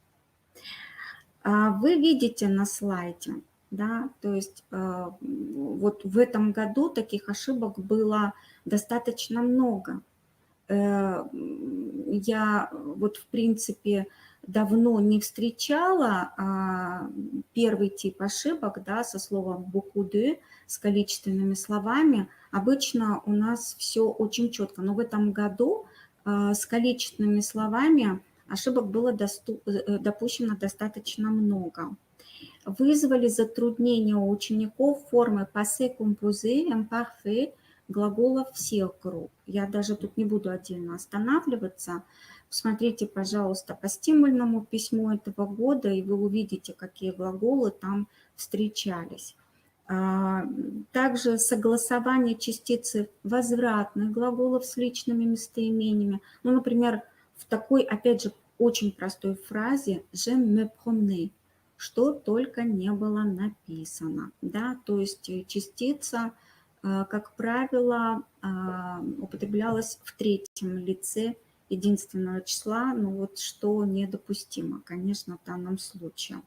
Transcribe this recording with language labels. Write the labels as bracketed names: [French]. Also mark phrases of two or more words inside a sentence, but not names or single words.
[Russian] Вы видите на слайде, да, то есть вот в этом году таких ошибок было достаточно много. Я вот в принципе давно не встречала первый тип ошибок, да, со словом [French] beaucoup de, [Russian] с количественными словами. Обычно у нас все очень четко, но в этом году с количественными словами ошибок было допущено достаточно много. Вызвали затруднения у учеников формы [French] passé composé, imparfait, [Russian] глаголов всех групп. Я даже тут не буду отдельно останавливаться. Посмотрите, пожалуйста, по стимульному письму этого года, и вы увидите, какие глаголы там встречались. Также согласование частицы возвратных глаголов с личными местоимениями. Ну, например, в такой, опять же, очень простой фразе [French] «je me promène», [Russian] что только не было написано. Да? То есть частица, как правило, употреблялась в третьем лице единственного числа, но вот что недопустимо, конечно, в данном случае.